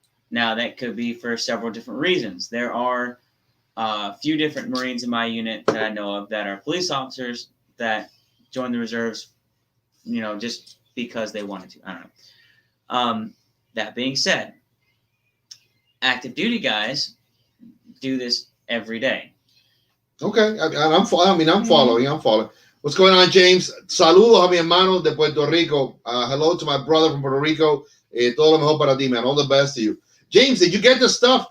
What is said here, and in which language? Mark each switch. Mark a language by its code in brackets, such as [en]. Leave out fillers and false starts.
[en] Now, that could be for several different reasons. There are a few different Marines in my unit that I know of that are police officers that join the reserves, just because they wanted to. I don't know. That being said, active duty guys do this every day. Okay, I'm following. I'm following. What's going on, James? [es] Saludos a mi hermano de Puerto Rico. [en] Hello to my brother from Puerto Rico. [es] Todo lo mejor para ti, [en] man. All the best to you. James, did you get the stuff?